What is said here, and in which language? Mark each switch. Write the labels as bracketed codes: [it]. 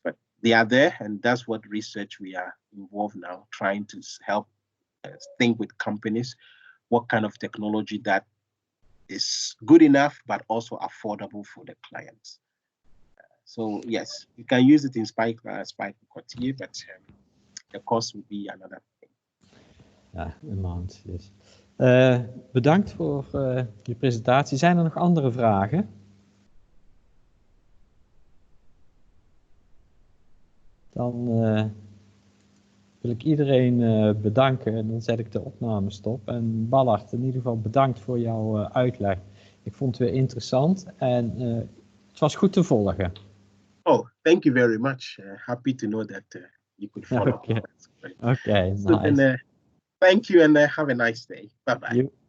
[en] But they are there, and that's what research we are involved now, trying to help think with companies what kind of technology that is good enough, but also affordable for the clients. So yes, you can use it in Spijkerkwartier, but the cost will be another thing. [nl] Ja, een maand. Yes. Bedankt voor je presentatie. Zijn er nog andere vragen? Dan wil ik iedereen bedanken en dan zet ik de opname stop. En Ballard, in ieder geval bedankt voor jouw uitleg. Ik vond het weer interessant en het was goed te volgen. [en] Oh, thank you very much. Happy to know that you could follow. Okay, so nice. Then, thank you and have a nice day. Bye-bye.